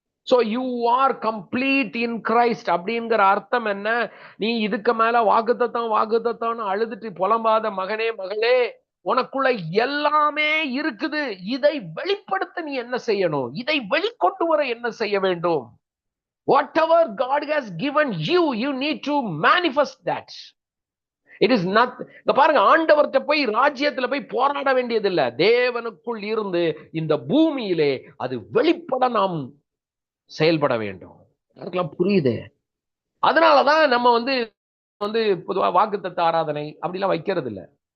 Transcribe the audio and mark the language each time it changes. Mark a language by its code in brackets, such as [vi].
[en] so you are complete in Christ [ta] அப்படிங்கிற அர்த்தம் என்ன? நீ இதுக்கு மேல வாக்குத்தத்தம் அழுதுட்டு புலம்பாத மகனே மகளே, உனக்குள்ள எல்லாமே இருக்குது. இதை வெளிப்படுத்த நீ என்ன செய்யணும்? இதை வெளிக்கொண்டு வர என்ன செய்ய வேண்டும்? [en] Whatever God has given you, you need to manifest that. It is not. [ta] இங்க பாருங்க, ஆண்டவர்கிட்ட போய் ராஜ்யத்துல போய் போராட வேண்டியது இல்ல. தேவனுக்குள் இருந்து இந்த பூமியிலே அது வெளிப்பட நாம் செயல்பட வேண்டும். யாருக்கெல்லாம் புரியுது? அதனாலதான் நம்ம வந்து வந்து பொதுவா வாக்குத்தத்த ஆராதனை அப்படிலாம் வைக்கிறது இல்ல.